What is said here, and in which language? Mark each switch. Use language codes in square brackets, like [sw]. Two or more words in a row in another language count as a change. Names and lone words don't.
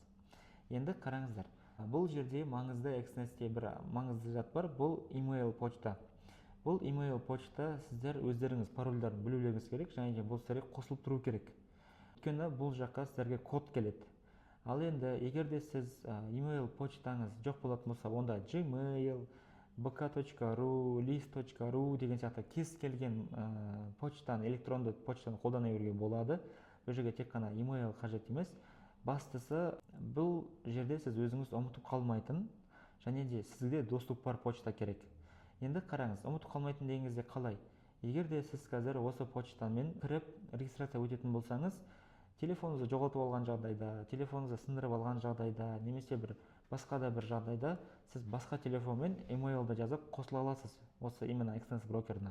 [kk] Енді қараңыздар. Бұл жерде маңызды XNS-те бір маңызды зат бар, бұл email почта. Бұл email почта сіздер өздеріңіз парольдарын білулеріңіз керек, және де бұл сіздерге қосылып тұру керек. Өйткені бұл жаққа сіздерге код келеді. Ал енді егер де сіз email почтаңыз жоқ болатын болса, онда Gmail, bk.ru, list.ru деген сияқты кез келген почтаны, электронды почтаны қолдана беруге болады. Бұл жерге тек қана email қажет емес. Бастысы, бұл жерде сіз өзіңіз ұмытып қалмайтын, және де сізге доступ бар почта керек. Енді қараңыз, ұмытып қалмайтын дегеніңізде қалай? Егер де сіз қазір осы почтамен кіріп регистрация өтетін болсаңыз, телефоныңызды жоғалтып алған жағдайда, телефоныңызды сындырып алған жағдайда, немесе бір басқа да бір жағдайда сіз басқа телефонмен emailді жазып қосыла аласыз осы именно XNS брокеріне.